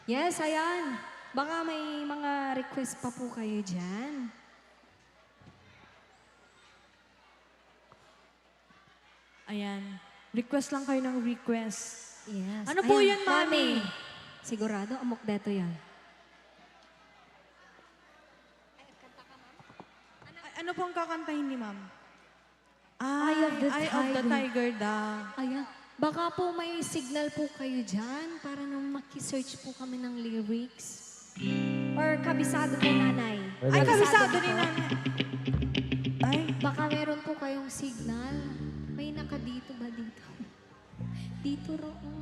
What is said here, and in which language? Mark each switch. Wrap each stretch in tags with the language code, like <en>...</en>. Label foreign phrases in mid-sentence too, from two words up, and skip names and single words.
<tl>Yes, ayan. Baka may mga request pa po kayo dyan. Ayan. Request lang kayo ng request. Yes. Ano po yun, Mami?</tl> <ilo>Sigurado, amok deto yan.</ilo> <tl>Ano pong kakantahin ni Ma'am?</tl> <en>Eye of the Eye of the Tiger.</en> <tl>Tiger daw. Ayan. Baka po may signal po kayo dyan para nang makisearch po kami ng lyrics. Or kabisado po, nanay. Ay, kabisado po. ni Nanay. Ay, Baka meron po kayong signal. May nakadito ba dito? Dito roon.</tl>